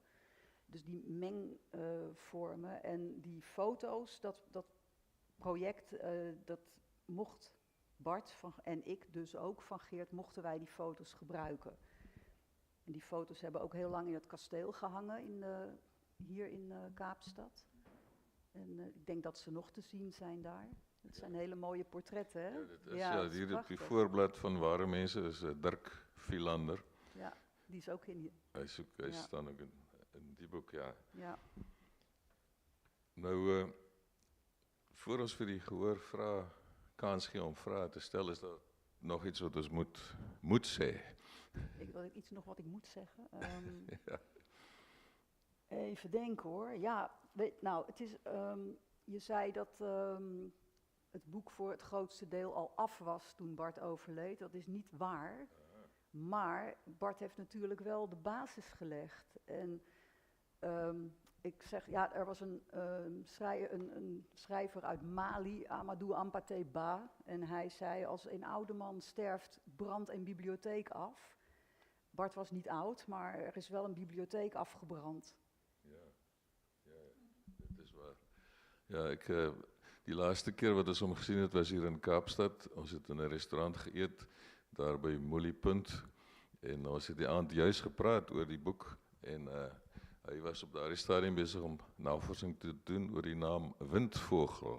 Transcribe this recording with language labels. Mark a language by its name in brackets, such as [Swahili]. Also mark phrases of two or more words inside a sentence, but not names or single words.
[Dutch] Dus die mengvormen en die foto's, dat project, dat mocht Bart en ik dus ook van Geert, mochten wij die foto's gebruiken. En die foto's hebben ook heel lang in het kasteel gehangen hier in Kaapstad. En ik denk dat ze nog te zien zijn daar. Het zijn hele mooie portretten, hè? [Afrikaans] Ja, dit is, hier op die voorblad van Ware Mense is Dirk Philander. Ja, die is ook in hier. Hy staan ook in die boek, ja. Ja. Nou, voor ons vir die gehoor kans gee om vrae te stel, is daar nog iets wat ons moet sê. [Dutch] Iets nog wat ik moet zeggen? Ja. Even denken hoor. Ja, het is, je zei dat het boek voor het grootste deel al af was toen Bart overleed. Dat is niet waar. Maar Bart heeft natuurlijk wel de basis gelegd. En ik zeg, ja, er was een schrijver uit Mali, Amadou Hampâté Bâ. En hij zei, als een oude man sterft, brandt een bibliotheek af. Bart was niet oud, maar er is wel een bibliotheek afgebrand. [Afrikaans] Ja, dit is waar. Ja, die laatste keer wat ons hom gesien het, was hier in Kaapstad. Ons het in 'n restaurant geëet, daar by Moliepunt. En ons het die aand juis gepraat oor die boek. En hy was op daardie stadium besig om navorsing te doen oor die naam windvogel.